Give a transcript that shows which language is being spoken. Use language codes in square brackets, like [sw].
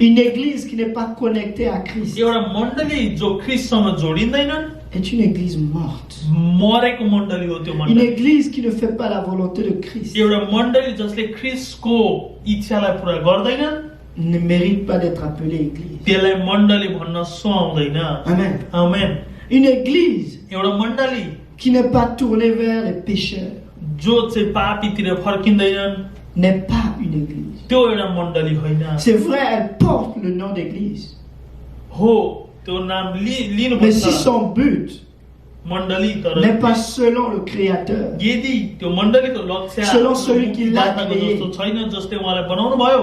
[fr] Une église qui n'est pas connectée à Christ [ne] एउटा मण्डली जो ख्रिस्टसँग जोडिँदैनन् [fr] est une église morte. [ne] मरेको मण्डली हो त्यो [fr] Une [ne] मण्डली। [fr] église qui ne fait pas la volonté de Christ [ne] एउटा मण्डली जसले ख्रिस्टको इच्छालाई पूरा गर्दैनन्, [fr] ne mérite pas d'être appelée église. [ne] त्यसलाई मण्डली भन्न सुहाउँदैन। [fr] Amen. [ne] आमेन। [fr] Une église [ne] एउटा मण्डली [fr] qui n'est pas tournée vers les pécheurs [ne] जो चाहिँ पापीतिर फर्किँदैनन्, [fr] n'est pas une église. [ne] त्यो एउटा मण्डली होइन। [fr] C'est vrai, elle porte le nom d'église. [ne] हो, त्यो नाम [fr] Mais [ne] लिनुपर्छ [fr] si son but [ne] मण्डली, तर [fr] n'est pas selon le Créateur, [ne] यदि त्यो मण्डलीको लक्ष्य [fr] selon celui qui l'a [ne] मुक्तिदाताको [fr] créé, [ne] जस्तो छैन, जसले उहाँलाई बनाउनु भयो,